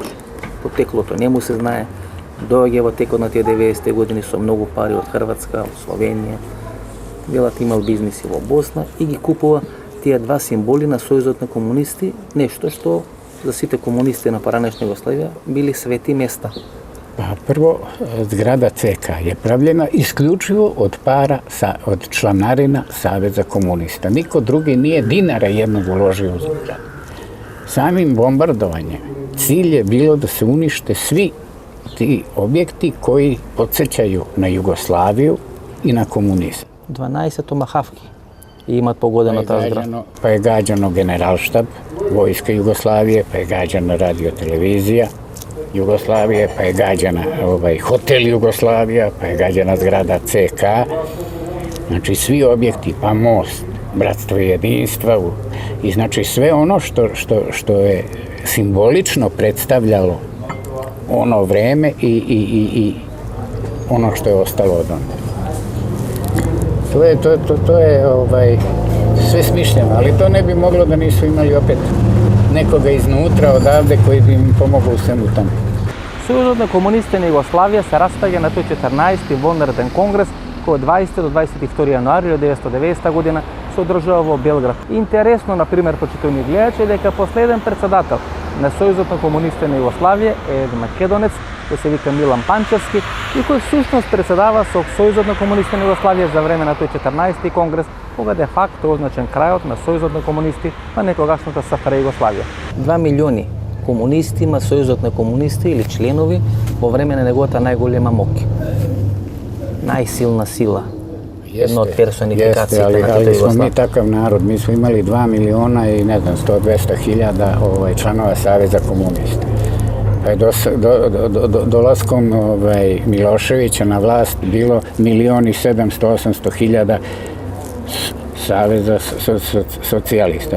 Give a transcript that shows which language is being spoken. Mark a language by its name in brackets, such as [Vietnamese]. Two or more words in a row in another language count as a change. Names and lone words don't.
[Macedonian] Потеклото не му се знае, доаѓа во текот на тие 90-те години со многу пари од Хрватска, од Словенија. Велат имал бизниси во Босна и ги купува тие два символи на Сојузот на комунисти, нешто што за сите комунисти на поранешна Југославија били свети места. [Serbian] Prvo, zgrada CK je pravljena isključivo od para, od članarina Saveza komunista. Niko drugi nije dinara jednog uložio u zgradu. Samim bombardovanjem cilj je bilo da se unište svi ti objekti koji podsjećaju na Jugoslaviju i na komunizam. [Macedonian] 12 томахавки имат погодено таа зграда. [Serbian] Pa je gađano generalštab Vojske Jugoslavije, pa je gađana radiotelevizija Jugoslavije, pa je gađana hotel Jugoslavija, pa je gađana zgrada CK. Znači svi objekti, pa most, Bratstvo i jedinstva i znači sve ono što je simbolično predstavljalo ono vreme i ono što je ostalo od onda. To je sve smišljeno, ali to ne bi moglo da nisu imali opet nekoga iznutra odavde koji bi im pomogao u svemu tome. [Macedonian] Сојузот на комунистите на Југославија се распаѓа на тој 14-ти вонреден конгрес кој од 20 до 22 јануари 1990 година се одржува во Белград. Интересно, например, почитувани гледачи, дека последен председател на Сојузот на комунистите на Југославија е македонец кој се вика Милан Панчевски и кој всушност председава со Сојузот на комунистите на Југославија за време на тој 14-ти конгрес, кога де факто означен крајот на Сојузот на комунисти на некогашната СФР Југославија. 2 милиони комунисти има Сојузот на комунисти или членови во време на неговата најголема моќ. Најсилна сила. Една од персонификациите на Југославија. [Serbian] Ali smo mi takav narod, mi smo imali 2 miliona i ne znam 100-200 hiljada članova Saveza komunista. Pa je dolaskom Miloševića na vlast bilo 1.700.000-800.000 Saveza socijalista.